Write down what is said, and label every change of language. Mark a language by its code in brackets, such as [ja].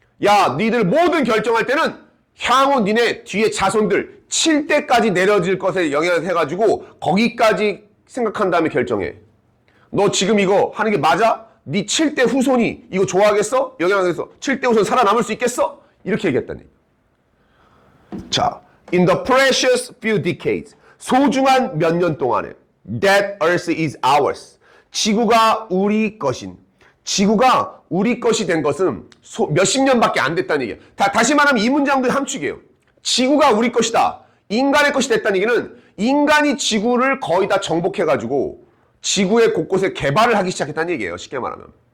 [ko] 야, 니들 모든 결정할 때는 향후 니네 뒤에 자손들 7대까지 내려질 것에 영향을 해가지고 거기까지 생각한 다음에 결정해. 너 지금 이거 하는 게 맞아? 네 7대 후손이 이거 좋아하겠어? 영향하겠어? 7대 후손 살아남을 수 있겠어? 이렇게 얘기했다는 얘기. [en] 자, in the precious few decades, [ko] 소중한 몇 년 동안에 [en] that earth is ours. [ko] 지구가 우리 것인. 지구가 우리 것이 된 것은 몇십 년밖에 안 됐다는 얘기예요. 다시 말하면 이 문장도 함축이에요. 지구가 우리 것이다. 인간의 것이 됐다는 얘기는 인간이 지구를 거의 다 정복해가지고 지구의 곳곳에 개발을 하기 시작했다는 얘기예요. 쉽게 말하면.